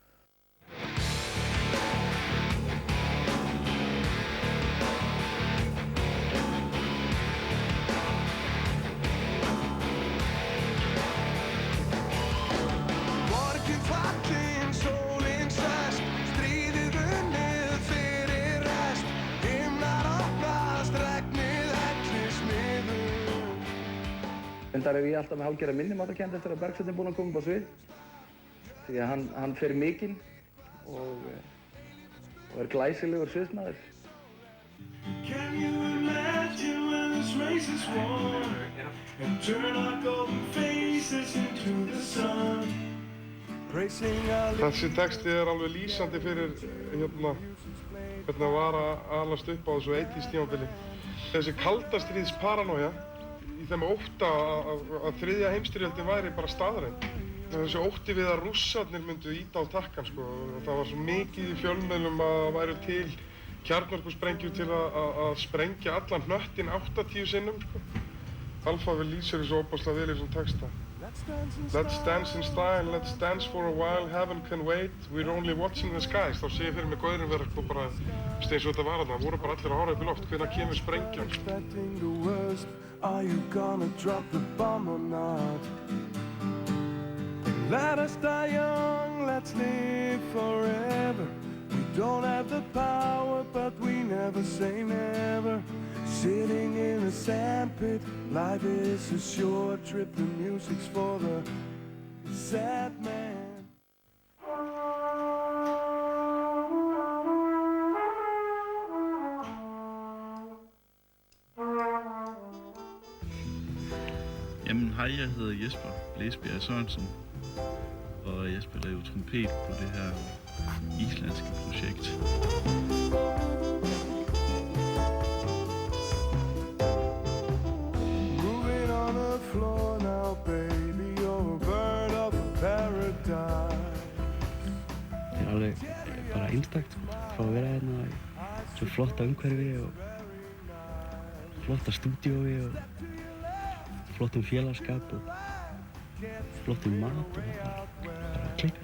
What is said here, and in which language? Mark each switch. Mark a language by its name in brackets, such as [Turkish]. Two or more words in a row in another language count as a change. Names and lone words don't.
[Icelandic] Borgin fallin, sólin sest, stríðið unnið fyrir rest, himnar opnast, regnið hellir smiður. Reyndar er ég alltaf með hálfgerða minnimáttakennd eftir að Bergsveinn er búinn að koma upp á svið. Því að hann fer mikinn og er glæsilegur sviðsmaður. [English] Can you imagine when this race is won and turn our golden faces into the sun? [Icelandic] Þessi texti er alveg lýsandi fyrir hvernig það var að alast upp á þessu 80s tímabili. Þessi kaldastríðs paranoia í þeim ótta að þriðja heimsstyrjöldin væri bara staðreynd. Þessi ótti við að Rússarnir myndu ýta á takkan, sko. Það var svo mikið í fjölmiðlum að það væru til kjarnorkusprengjur til að sprengja allan hnöttinn 80 sinnum, sko. Alphaville lýsir þessu óbúslega vel í þessum texta. [English] Let's dance in style, let's dance for a while, heaven can wait, we're only watching the skies. [Icelandic] Þá sé ég fyrir mig gaurinn vera sko bara, eins og þetta var þarna, voru bara allir að horfa upp í loft, hvenær kemur sprengjan. [English] Expecting the worst, are you gonna drop the bomb or not? Let us die young, let's live forever. We don't have the power, but we never say never. Sitting in a sandpit, life is a short trip. The music's for the sad man. [Danish] Jamen hej, jeg hedder Jesper Blæsbjerg Sørensen, og jeg spiller jo trompet på det her islandske projekt. [Icelandic] Það alveg bara einstakt að fá að vera hérna í svo flotta umhverfi og flotta stúdíói og flottum félagskap og flottum mat og bara klikka.